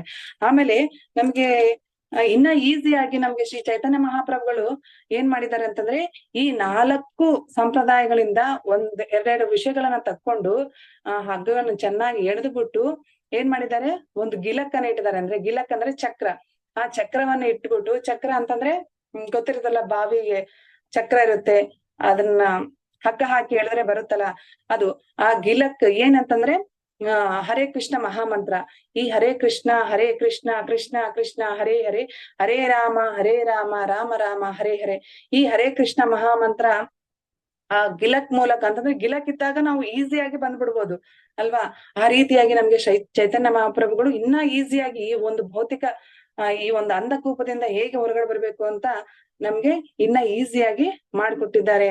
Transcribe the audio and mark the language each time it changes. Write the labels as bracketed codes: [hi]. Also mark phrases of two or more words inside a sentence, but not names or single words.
[kn] ಆಮೇಲೆ ನಮ್ಗೆ ಇನ್ನ ಈಸಿಯಾಗಿ ನಮ್ಗೆ ಶ್ರೀ ಚೈತನ್ಯ ಮಹಾಪ್ರಭುಗಳು ಏನ್ ಮಾಡಿದ್ದಾರೆ ಅಂತಂದ್ರೆ ಈ 4 ಸಂಪ್ರದಾಯಗಳಿಂದ ಎರಡೆರಡು ವಿಷಯಗಳನ್ನ ತಕ್ಕೊಂಡು ಹಗ್ಗಗಳನ್ನ ಚೆನ್ನಾಗಿ ಎಳೆದ್ಬಿಟ್ಟು ಏನ್ ಮಾಡಿದ್ದಾರೆ, ಒಂದು ಗಿಲಕ್ಕನ್ನ ಇಟ್ಟಿದ್ದಾರೆ. ಅಂದ್ರೆ ಗಿಲಕ್ ಅಂದ್ರೆ ಚಕ್ರ. ಆ ಚಕ್ರವನ್ನ ಇಟ್ಬಿಟ್ಟು, ಚಕ್ರ ಅಂತಂದ್ರೆ ಗೊತ್ತಿರುತ್ತಲ್ಲ, ಬಾವಿಗೆ ಚಕ್ರ ಇರುತ್ತೆ, ಅದನ್ನ ಹಗ್ಗ ಹಾಕಿ ಎಳೆದ್ರೆ ಬರುತ್ತಲ್ಲ ಅದು. ಆ ಗಿಲಕ್ ಏನಂತಂದ್ರೆ ಹರೇ ಕೃಷ್ಣ ಮಹಾಮಂತ್ರ. [sa] ಈ ಹರೇ ಕೃಷ್ಣ ಕೃಷ್ಣ ಕೃಷ್ಣ ಹರೇ ಹರೇ, ಹರೇ ರಾಮ ರಾಮ ರಾಮ ಹರೇ ಹರೇ. [kn] ಈ ಹರೇ ಕೃಷ್ಣ ಮಹಾಮಂತ್ರ ಆ ಗಿಲಕ್ ಮೂಲಕ, ಅಂತಂದ್ರೆ ಗಿಲಕ್ ಇದ್ದಾಗ ನಾವು ಈಸಿಯಾಗಿ ಬಂದ್ಬಿಡ್ಬೋದು ಅಲ್ವಾ. ಆ ರೀತಿಯಾಗಿ ನಮ್ಗೆ ಚೈತನ್ಯ ಮಹಾಪ್ರಭುಗಳು ಇನ್ನ ಈಸಿಯಾಗಿ ಈ ಒಂದು ಭೌತಿಕ ಈ ಒಂದು ಅಂಧಕೂಪದಿಂದ ಹೇಗೆ ಹೊರಗಡೆ ಬರ್ಬೇಕು ಅಂತ ನಮ್ಗೆ ಇನ್ನ ಈಸಿಯಾಗಿ ಮಾಡಿಕೊಟ್ಟಿದ್ದಾರೆ.